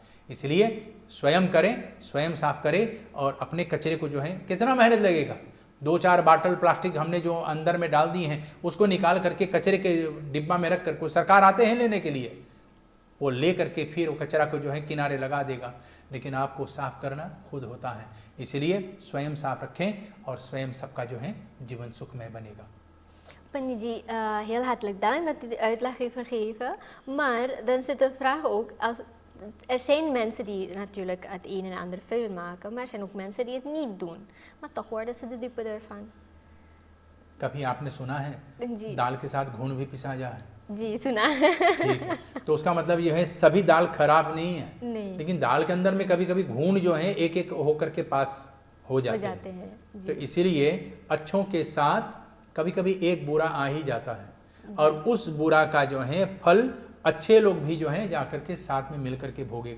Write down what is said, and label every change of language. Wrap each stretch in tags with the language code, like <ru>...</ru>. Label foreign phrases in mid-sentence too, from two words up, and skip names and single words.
<hi>इसलिए स्वयं करें, स्वयं साफ करें और अपने कचरे को जो है, कितना मेहनत लगेगा, 2-4 बाटल प्लास्टिक हमने जो अंदर में डाल दी हैं उसको निकाल करके कचरे के डिब्बा में रख कर, कोई सरकार आते हैं लेने के लिए, वो ले करके फिर वो कचरा को जो है किनारे लगा देगा, लेकिन आपको साफ करना खुद होता है। इसलिए स्वयं साफ रखें और स्वयं सबका जो है जीवन सुखमय बनेगा।</hi> <nl>Panji, heel hartelijk dank dat u de uitleg heeft gegeven. Maar dan zit de vraag ook, er zijn mensen die natuurlijk het een en ander vuil maken, maar er zijn ook mensen die het niet doen. Maar toch worden ze de dupe ervan.</nl> <hi>कभी आपने सुना है जी दाल के साथ घून भी पिसा जाए? जी सुना ठीक है, तो उसका मतलब ये है सभी दाल खराब नहीं है, नहीं लेकिन दाल के अंदर में कभी कभी घून जो है एक एक होकर के पास हो जाते हैं। तो इसीलिए अच्छों के साथ कभी कभी एक बुरा आ ही जाता है, और उस बुरा का जो है फल अच्छे लोग भी जो है जाकर के साथ में मिल करके भोगेगा।</hi>